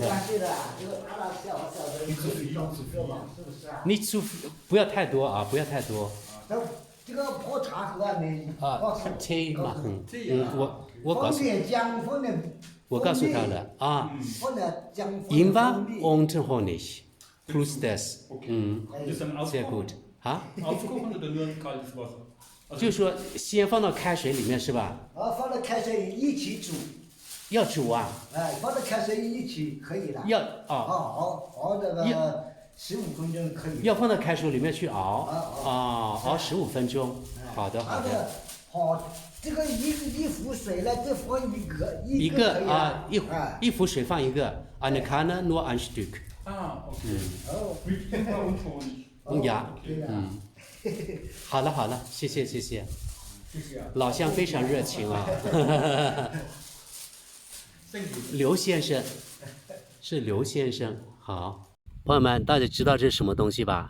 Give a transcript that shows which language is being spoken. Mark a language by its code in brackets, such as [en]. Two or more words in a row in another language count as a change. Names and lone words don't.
[zh] 没关系的，这个大大小小的可以到处去嘛，是不是啊？你不要太多啊，不要太多。这个泡茶喝你切嘛，我告诉。放点姜，放点。我告诉他了啊。放点姜。 [de] Inva und Honig plus das，sehr gut。 Aufkochen oder nur kaltes Wasser？ [zh] 就是说，先放到开水里面是吧？放到开水一起煮。要煮啊？放到开水一起可以了。要熬这个15分钟可以。要放到开水里面去熬。熬15分钟。好的。好，这个一壶水呢，就放一个一壶水放一个。 [de] Eine Kanne nur ein Stück。 [zh] 好了，谢谢。老乡非常热情啊。刘先生，是刘先生。好，朋友们，大家知道这是什么东西吧？